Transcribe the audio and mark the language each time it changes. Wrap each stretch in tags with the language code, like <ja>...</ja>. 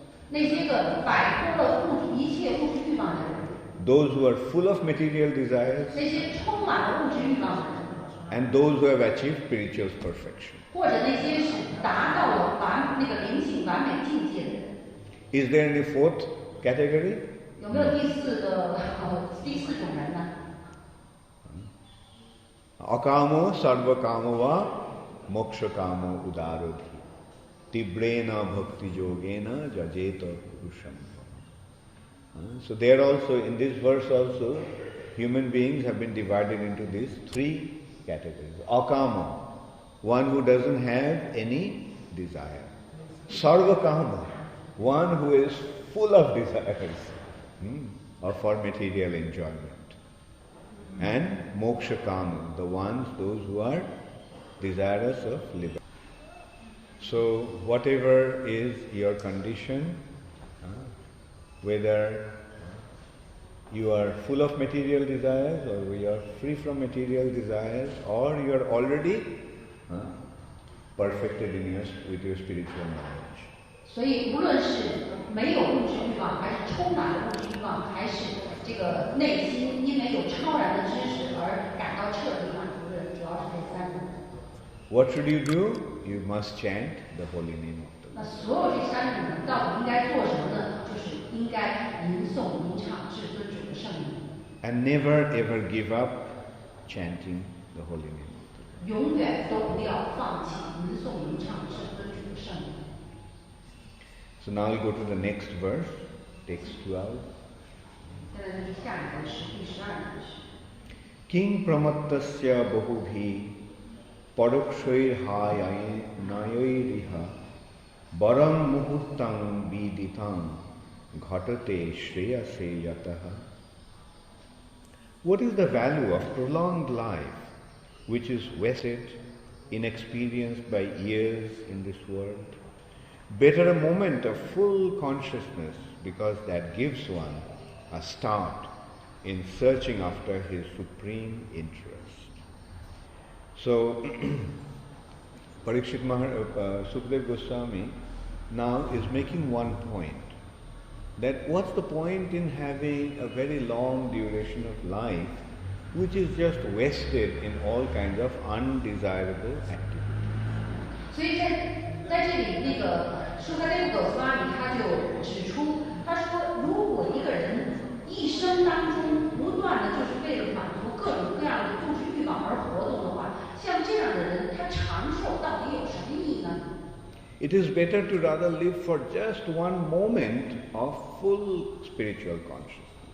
<zh>那些个摆脱了一切物质欲望的人，</zh> <en>those who are full of material desires,</en> <zh>那些充满了物质欲望的人，</zh> <en>and those who have achieved spiritual perfection.</en> <zh>或者那些是达到了那个灵性完美境界的人。</zh> <en>Is there any fourth category?</en> <zh>有没有第四种人呢？</zh> <sa>Akamo sarvakamo va mokshakamo udarodhi tibrena bhakti yogena jajeta purusham.</sa> <en>So there also, in this verse also, human beings have been divided into these three categories. Akama, one who doesn't have any desire. Sarvakama, one who is full of desires or for material enjoyment. And mokshakama, those who are desirous of liberty. So whatever is your condition, whether you are full of material desires or you are free from material desires, or you are already perfected with your spiritual knowledge.</en> <zh>所以无论是没有物质欲望，还是充满了物质欲望，还是这个内心因为有超然的知识而感到彻底满足的人，主要是这三种。</zh> <en>What should you do? You must chant the holy name of the 那 Lord.</en> <zh>所有这三种人到底应该做什么呢？就是应该吟诵、吟唱至尊主的圣名，</zh> <en>And never ever give up chanting the holy name of the Lord.</en> <zh>永远都不要放弃吟诵、吟唱至尊主的圣名。</zh> <en>So now we'll go to the next verse, text 12.</en> <zh>现在就是下一个是第12节。</zh> <sa>King pramattasya bahubhi padokshir nayoiriha baram muhurtang viditang ghatate shreyase yataha.</sa> <en>What is the value of prolonged life which is wasted, inexperienced by years in this world? Better a moment of full consciousness, because that gives one a start in searching after his supreme interest. So, Parikshit Sukdev Goswami now is making one point, that what's the point in having a very long duration of life which is just wasted in all kinds of undesirable activities.</en> <zh>所以在这里，那个舒卡列夫狗斯瓦米他就指出，他说，如果一个人一生当中不断的就是为了满足各种各样的物质欲望而活动的话，像这样的人，他长寿到底有什么意义呢？</zh> <en>It is better to rather live for just one moment of full spiritual consciousness.</en>